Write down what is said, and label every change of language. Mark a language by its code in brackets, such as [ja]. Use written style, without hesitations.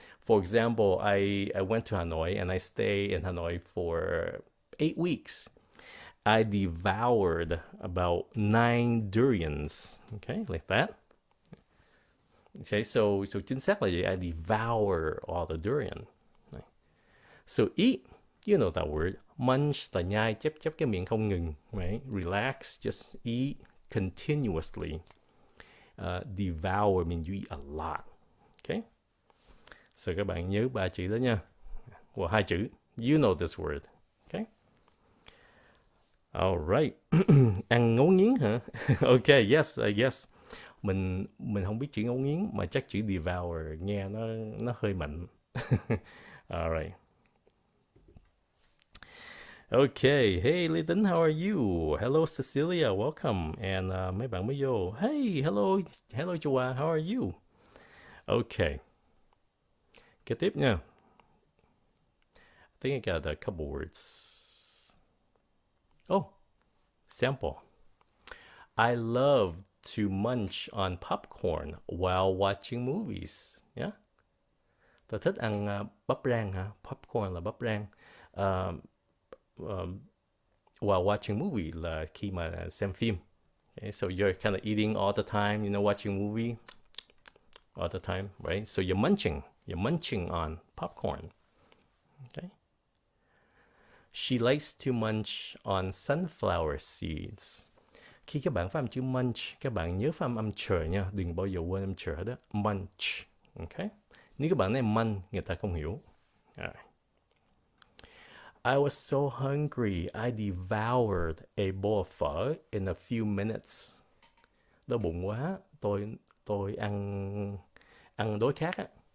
[en] For example, I went to Hanoi and I stayed in Hanoi for 8 weeks. I devoured about 9 durians. Okay, like that. Okay, so [vi] chính xác là gì? [en] I devour all the durian. So eat, you know that word. [vi] Munch là nhai, chép chép cái miệng không ngừng, right? [en] Relax, just eat continuously. Devour means you eat a lot. [vi] Okay? So các bạn nhớ 3 chữ đó nha. Well, 2 chữ. [en] You know this word. [vi] Okay? Alright. Ăn ngấu nghiến hả? [en] Okay, yes, I guess. [vi] Mình không biết chữ ngấu nghiến mà chắc chữ devour nghe nó hơi mạnh. [en] Alright. Okay, hey Lydon, how are you? Hello Cecilia, welcome. And [vi] mấy bạn mới vô. [en] Hey, hello Joa, how are you? Okay. [vi] Kế tiếp nha. [en] I think I got a couple words. Oh, sample. I love to munch on popcorn while watching movies. [vi] Yeah. Tôi thích ăn bắp rang hả? Popcorn là bắp rang. [en] While watching movie [vi] là khi mà xem phim. [en] Okay, so you're kind of eating all the time, watching movie all the time, right? So you're munching on popcorn. Okay. She likes to munch on sunflower seeds. [vi] Khi các bạn phát âm chữ munch, các bạn nhớ phát âm ch nha, đừng bao giờ quên âm ch đó. Munch. Okay. Nếu các bạn nói munch, người ta không hiểu. [en] Alright. I was so hungry, I devoured a bowl of phở in a few minutes. [vi] Đói bụng quá, tôi ăn đói khát á.